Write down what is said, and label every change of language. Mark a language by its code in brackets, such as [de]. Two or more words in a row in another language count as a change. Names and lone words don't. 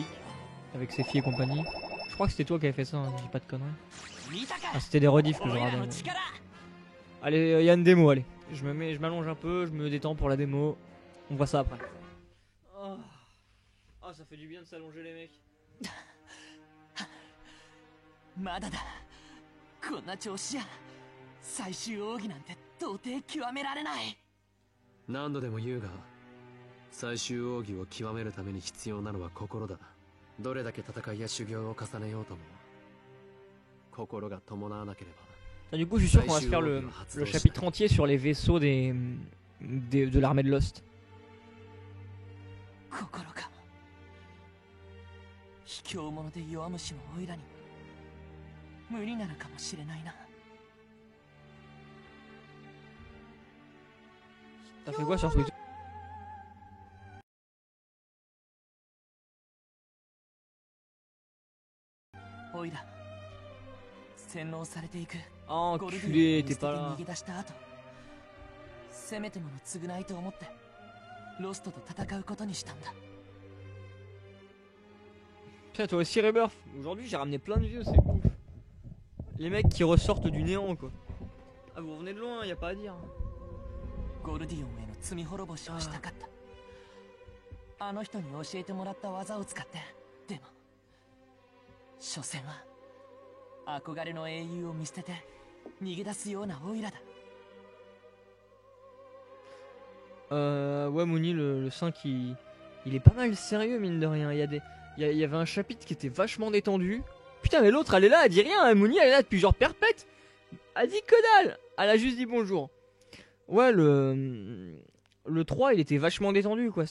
[fr] Avec ses filles et compagnie. Je crois que c'était toi qui avais fait ça, hein, je dis pas de conneries. Ah, c'était des rediffs que je regardais. Allez, il y a une démo, allez. Je m'allonge un peu, je me détends pour la démo. On voit ça après. Oh. Ah, ça fait du bien de s'allonger les mecs. [ja] まだだ。こんな調子じゃ最終奥義なんて到底極められない。何度でも言うが、最終奥義を極めるために必要なのは心だ。どれだけ戦いや修行を重ねようとも、心が伴わなければ。 [fr] Du coup, je suis sûr qu'on va se faire le chapitre entier sur les vaisseaux de l'armée de Lost. [ja] 心か。卑怯者で弱虫のオイラに無理なのかもしれないな。 [fr] T'as fait quoi sur Twitter? [ja] オイラ、洗脳されていく [fr] Oh, [ja] ゴルディ [fr] enculé, [ja] オンを見 [fr] t'es [ja] 捨てて [fr] pas là. [ja] 逃げ出した後、せめてもの償いと思ってロストと戦うことにしたんだ。 [fr] Putain, toi aussi, Rebirth. Aujourd'hui, j'ai ramené plein de vieux, c'est ouf. Les mecs qui ressortent du néant, quoi. Ah, vous revenez de loin, y a pas à dire. [ja] ゴルディオンへの罪滅ぼしをしたかった。あの人に教えてもらった技を使って。でも所詮は憧れの英雄を見捨てて逃げ出すようなオイラだ。 [fr] Ouais, Mouni, le 5, il est pas mal sérieux, mine de rien. Il y avait un chapitre qui était vachement détendu. Putain, mais l'autre, elle est là, elle dit rien. Hein. Mouni, elle est là depuis genre perpète. Elle dit que dalle. Elle a juste dit bonjour. Ouais, le 3, il était vachement détendu, quoi.